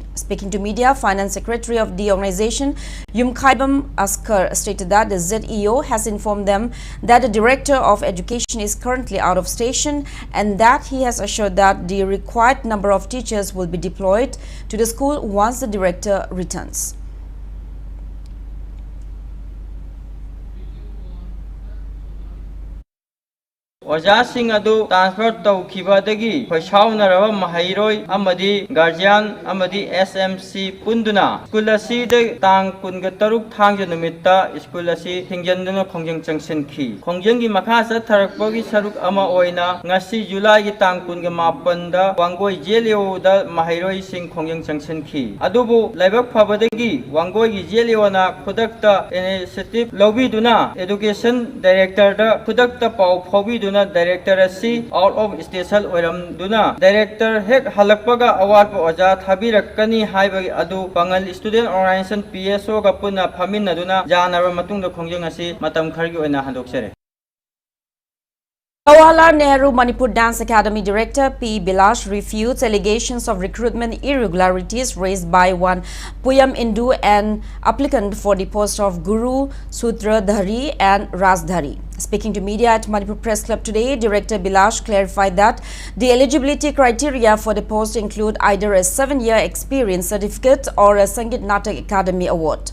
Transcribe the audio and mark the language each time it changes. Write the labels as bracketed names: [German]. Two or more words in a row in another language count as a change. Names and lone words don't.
[English] Speaking to media, Finance Secretary of the organization, Yumkhaibam Askar, stated that the ZEO has informed them that the Director of Education is currently out of station and that he has assured that the required number of teachers will be deployed to the school once the director returns. [Manipuri] Ojasing adu transfer tawkhibadagi khoisaunaraba mahairoi amadi guardian amadi SMC punduna school asi de tang kunga taruk thangja numitta school asi thingjanna khongjang changsenkhi khongjang makha sa tharakpagi saruk ama oina ngasi July gi tang kunga mapan da wangoi jelio da mahairoi sing khongjang changsenkhi adubu laibak phabadagi wangoi gi jelio na khudakta initiative lobiduna [English] education director [Manipuri] da khudakta pau phobiduna Director asi [English] out of station [Manipuri] oiram duna Director hek halakpaga award po oja thabirakani haibagi adu Pangal Student Organization PSO ga puna phaminna duna janara matungda khongjang asi matam khargi oina handoksere. [English] Jawaharlal Nehru Manipur Dance Academy Director P. Bilash refutes allegations of recruitment irregularities raised by one Puyam Indu, an applicant for the post of Guru, Sutradhari and Rajdhari. Speaking to media at Manipur Press Club today, Director Bilash clarified that the eligibility criteria for the post include either a 7-year experience certificate or a Sangeet Natak Academy award.